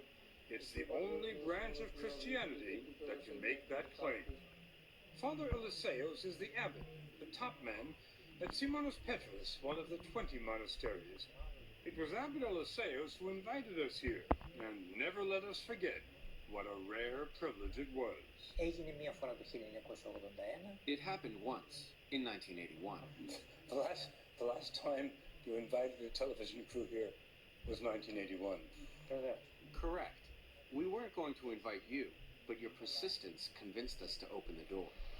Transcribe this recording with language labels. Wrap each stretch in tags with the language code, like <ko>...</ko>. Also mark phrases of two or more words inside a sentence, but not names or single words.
<en>It's the only branch of Christianity that can make that claim. Father Eliseos is the abbot, the top man at Simonos Petros, one of the 20 monasteries. It was Abbot Eliseos who invited us here, and never let us forget what a rare privilege it was.</en> <el>Έγινε μία φορά το 1981.</el> <en>It happened once, in 1981. The last time you invited a television crew here was 1981. Correct. We weren't going to invite you, but your persistence convinced us to open the door.</en>